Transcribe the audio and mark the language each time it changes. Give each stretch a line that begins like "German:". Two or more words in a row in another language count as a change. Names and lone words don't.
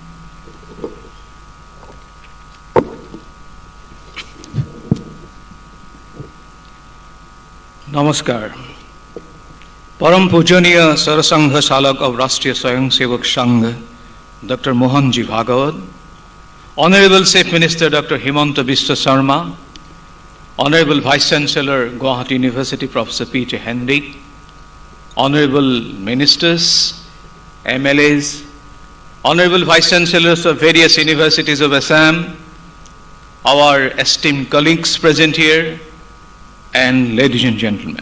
English: Namaskar.
Hindi: Param Pujaniya
English: Sarasangha Salak of Rashtriya Swayamsevak Sangh, Dr. Mohanji Bhagawat, Honorable Chief Minister Dr. Himanta Biswa Sarma, Honorable Vice Chancellor Guwahati University Professor P.J. Hendy, Honorable Ministers, MLAs, Honorable Vice Chancellors of various universities of Assam, our esteemed colleagues present here, and ladies and gentlemen.